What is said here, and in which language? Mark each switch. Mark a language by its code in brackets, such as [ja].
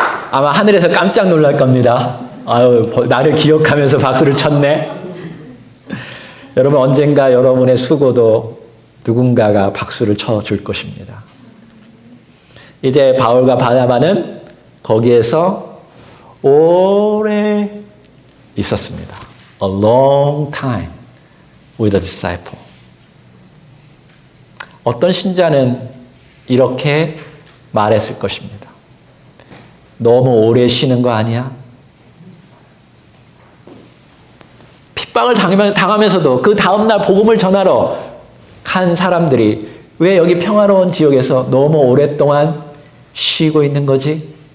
[ko] 아마 하늘에서 깜짝 놀랄 겁니다. 아유, 나를 기억하면서 박수를 쳤네. 여러분, 언젠가 여러분의 수고도 누군가가 박수를 쳐줄 것입니다. 이제 바울과 바나바는 거기에서 오래 있었습니다. [en] A long time with a disciple. [ko] 어떤 신자는 이렇게 말했을 것입니다. 너무 오래 쉬는 거 아니야? 핍박을 당하면서도 그 다음날 복음을 전하러 간 사람들이 왜 여기 평화로운 지역에서 너무 오랫동안 쉬고 있는 거지?